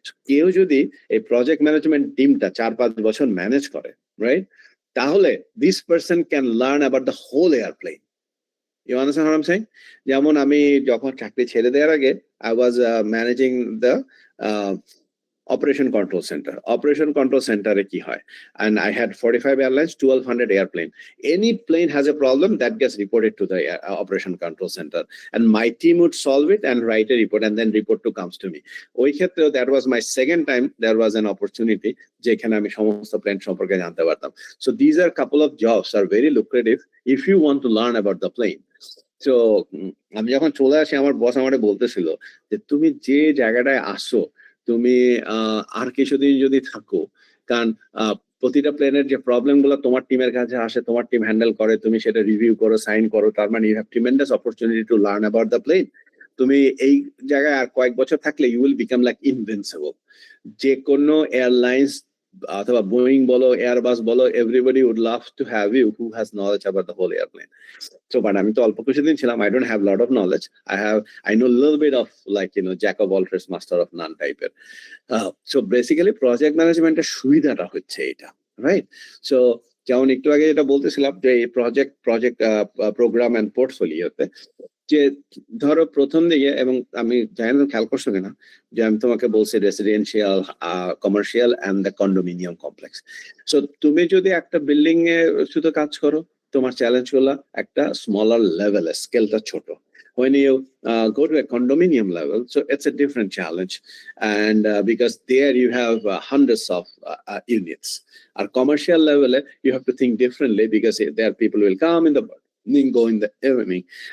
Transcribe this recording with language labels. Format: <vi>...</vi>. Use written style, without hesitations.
<bn>কেউ যদি এই প্রজেক্ট ম্যানেজমেন্ট টিমটা 4-5 বছর ম্যানেজ করে, রাইট, তাহলে</bn> <en>This person can learn about the whole airplane. You understand what I am saying?</en> <bn>যেমন আমি যখন চাকরি ছেড়ে দেওয়ার আগে</bn> <en>I was managing the Operation Control Center. Operation Control Center</en> <bn>কি হয়?</bn> <en>And I had 45 airlines, 1200 airplane. Any plane has a problem that gets reported to the Operation Control Center, and my team would solve it and write a report, and then report comes to me.</en> <bn>ওই ক্ষেত্রে</bn> <en>that was my second time there was an opportunity</en> <bn>যেখানে আমি সমস্ত plane সম্পর্কে জানতে পারতাম।</bn> <en>So these are couple of jobs are very lucrative if you want to learn about the plane.</en> <bn>So আমি যখন চলে আসি আমার বস আমাকে বলতেছিল যে তুমি যে জায়গাটায় আসো তুমি আর কিছুদিন যদি থাকো, কারণ প্রতিটা প্লেনের যে প্রবলেম গুলো তোমার টিমের কাছে আসে, তোমার টিম হ্যান্ডেল করে, তুমি সেটা রিভিউ করো, সাইন করো, তার মানে</bn> <en>You have tremendous opportunity to learn about the plane.</en> <bn>তুমি এই জায়গায় আর কয়েক বছর থাকলে</bn> <en>You will become like invincible.</en> <bn>যে কোনো এয়ারলাইন্স অথবা বোয়িং বলো, এয়ারবাস বলো,</bn> <en>Everybody would love to have you who has knowledge about the whole airplane. So, but I'm</en> <bn>অল্প কিছুদিন ছিলাম,</bn> <en>I don't have a lot of knowledge. I know a little bit of like, jack of all trades, master of none type. So basically project management</en> <bn>এর সুবিধাটা হচ্ছে এটা,</bn> <en>right?</en> <bn>So যেমন একটু আগে যেটা বলতেছিলাম যে এই প্রজেক্ট প্রোগ্রাম এন্ড পোর্টফোলিওতে যে ধরো প্রথম দিকে, এবং আমি জানি না খেয়াল করছো কিনা যে আমি তোমাকে বলছি</bn> <en>Residential, commercial and the condominium complex.</en> <bn>So তুমি যদি একটা বিল্ডিং এ শুধু কাজ করো, তোমার চ্যালেঞ্জ গুলো একটা স্মলার লেভেলে, স্কেলটা ছোট।</bn> <en>When you go to a condominium level, so it's a different challenge, and because there you have hundreds of units. At commercial level, you have to think differently because there people will come in the morning, go in the evening.</en>